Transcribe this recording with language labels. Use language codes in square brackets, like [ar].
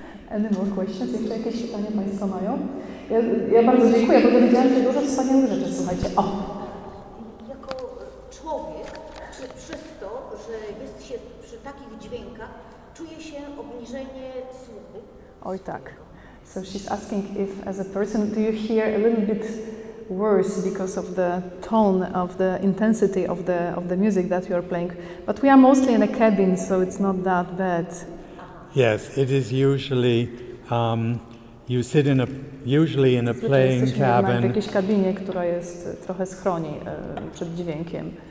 [en] Any more questions? [pl] Jeszcze jakieś pytania Państwo mają? Ja bardzo dziękuję, bo dowiedziałam się dużo wspaniałych rzeczy. Słuchajcie, Jako człowiek, czy przez to, że jest się przy takich dźwiękach, czuje się obniżenie słuchu? Oj tak. [en] So she's asking if, as a person, do you hear a little bit worse because of the tone, of the intensity of the music that you are playing? But we are mostly in a cabin, so it's not that bad. Yes, it is usually you sit usually in a playing cabin. [pl] W jakiejś kabinie, która jest trochę schroni przed dźwiękiem.